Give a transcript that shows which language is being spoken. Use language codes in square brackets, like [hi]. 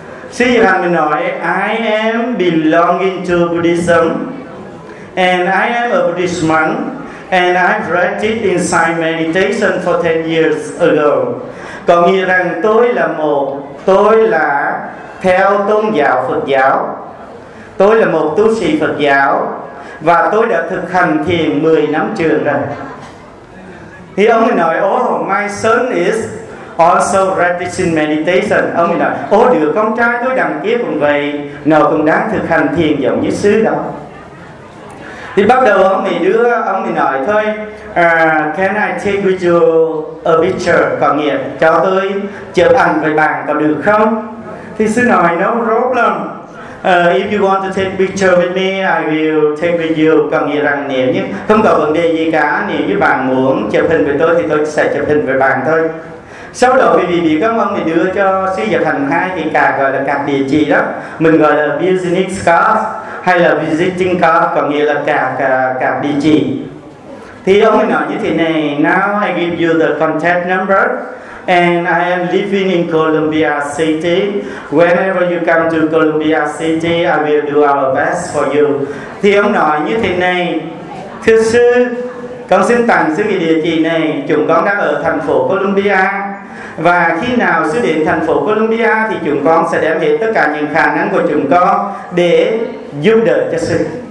[vi] Sứ giật hành mình nói [en] I am belonging to Buddhism and I am a Buddhist monk and I practiced inside meditation for 10 years ago. [vi] Có nghĩa rằng tôi là theo tôn giáo Phật giáo. Tôi là một tu sĩ Phật giáo và tôi đã thực hành thiền 10 năm trường rồi. Thì ông ấy nói [en] oh my son is also practicing meditation. [vi] Ông ấy nói oh được con trai tôi đằng kia cũng vậy, nó cũng đang thực hành thiền giống như sư đó. Thì bắt đầu ông ấy nói thôi [en] can I take with you a picture, [vi] có nghĩa cho tôi chụp ảnh với bạn có được không? Thì sư nói [en] no problem, if you want to take picture with me I will take with you, [vi] có nghĩa rằng nếu như không có vấn đề gì cả, nếu như bạn muốn chụp hình với tôi thì tôi sẽ chụp hình với bạn thôi. Sau đó quý vị bị các ông thì đưa cho sư giật hành hai cái card, gọi là card địa chỉ đó, mình gọi là business card hay là visiting card, có nghĩa là card địa chỉ. Thì ông ấy nói như thế này, [en] now I give you the contact number and I am living in Columbia City. Whenever you come to Columbia City, I will do our best for you. [vi] Thì ông nói như thế này, thưa sư, con xin tặng sư địa chỉ này, chúng con đang ở thành phố Columbia. Và khi nào sư đến thành phố Columbia thì chúng con sẽ đem hết tất cả những khả năng của chúng con để giúp đỡ cho sư.